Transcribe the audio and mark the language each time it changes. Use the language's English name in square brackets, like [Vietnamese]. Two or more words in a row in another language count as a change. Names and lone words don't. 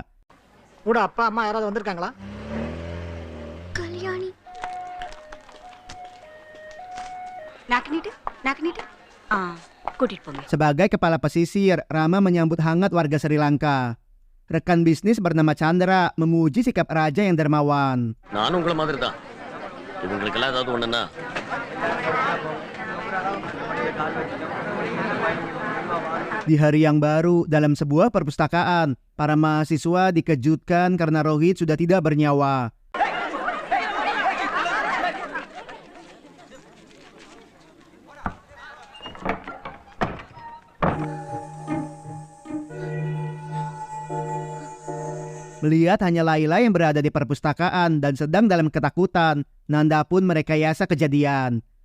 [Tamil] Udah அப்பா அம்மா யாராவது வந்திருக்காங்களா? கல்யாணி நாக்கினிட்டு கூட்டிட்டு போங்க. [Indonesian] Sebagai kepala pesisir, Rama menyambut hangat warga Sri Lanka. Rekan bisnis bernama Chandra memuji sikap raja yang dermawan. [Tamil] நானும் உங்கள மாதிரி தான். இவங்களுக்கெல்லாம் ஏதாவது ஒண்ணுன்னா [Indonesian] Di hari yang baru, dalam sebuah perpustakaan, para mahasiswa dikejutkan karena Rohit sudah tidak bernyawa. Melihat hanya Laila yang berada di perpustakaan dan sedang dalam ketakutan, Nanda pun merekayasa kejadian.